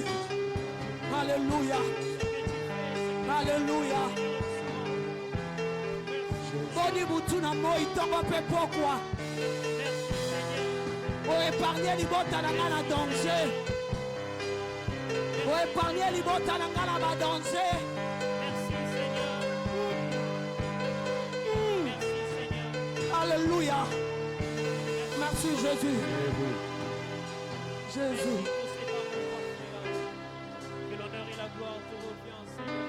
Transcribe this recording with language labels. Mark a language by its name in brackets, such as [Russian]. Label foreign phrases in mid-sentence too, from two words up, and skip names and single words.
[French] Alléluia. Alléluia. [Lingala] Boni butu na moi tongo pe pokwa. O épargner libota na nga na danger. O épargner libota na nga na ba danger. [French] Merci Seigneur. Merci Seigneur. Alléluia. Merci Jésus. Jésus. Que l'honneur et la gloire te reviennent, Seigneur.